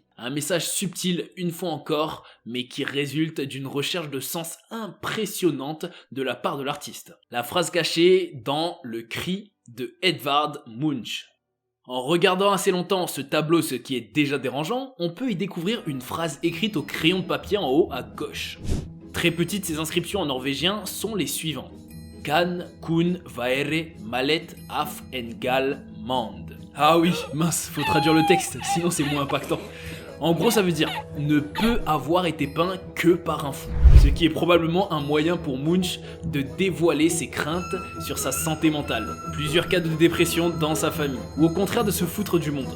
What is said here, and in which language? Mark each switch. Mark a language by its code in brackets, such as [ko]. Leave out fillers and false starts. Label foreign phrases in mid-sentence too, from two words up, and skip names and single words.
[fr] Un message subtil une fois encore, mais qui résulte d'une recherche de sens impressionnante de la part de l'artiste. La phrase cachée dans Le Cri de Edvard Munch. En regardant assez longtemps ce tableau, ce qui est déjà dérangeant, on peut y découvrir une phrase écrite au crayon de papier en haut à gauche. Très petites, ces inscriptions en norvégien sont les suivantes. [da] Kan kun være mallet af en gal mand. [fr] Ah oui, mince, faut traduire le texte, sinon c'est moins impactant. En gros, ça veut dire « ne peut avoir été peint que par un fou », ce qui est probablement un moyen pour Munch de dévoiler ses craintes sur sa santé mentale, plusieurs cas de dépression dans sa famille, ou au contraire de se foutre du monde.